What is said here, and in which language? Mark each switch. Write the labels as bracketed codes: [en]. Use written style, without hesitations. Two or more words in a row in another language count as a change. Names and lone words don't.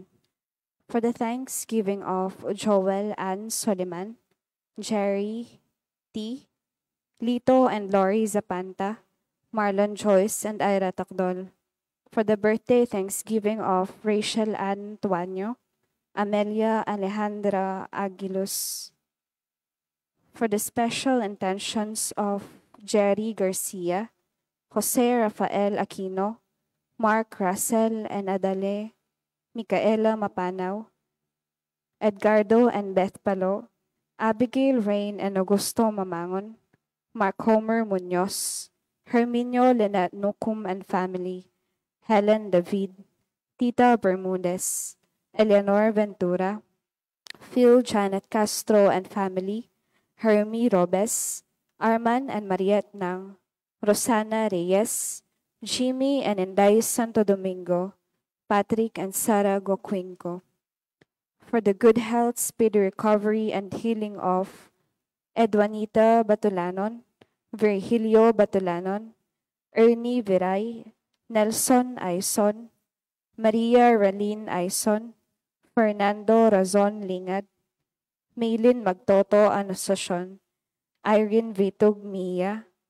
[en] For the thanksgiving of Joel Ann Soliman, Jerry T., Lito and Lori Zapanta, Marlon Joyce and Ira Takdol. For the birthday thanksgiving of Rachel Ann Tuanyo, Amelia Alejandra Aguilos. For the special intentions of Jerry Garcia, Jose Rafael Aquino, Mark Russell and Adale, Micaela Mapanaw, Edgardo and Beth Palo, Abigail Rain and Augusto Mamangon, Mark Homer Munoz, Herminio Lynette Nucum and family, Helen David, Tita Bermudez, Eleanor Ventura, Phil Janet Castro and family, Hermie Robes, Arman and Mariette Nang, Rosana Reyes, Jimmy and Inday Santo Domingo, Patrick and Sarah Goquinco. For the good health, speedy recovery, and healing of Edwanita Batulanon, Virgilio Batulanon, Ernie Viray, Nelson Aison, Maria Raline Aison, Fernando Razon Lingad, Maylin Magtoto Anosasyon, Irene Vitug Mia,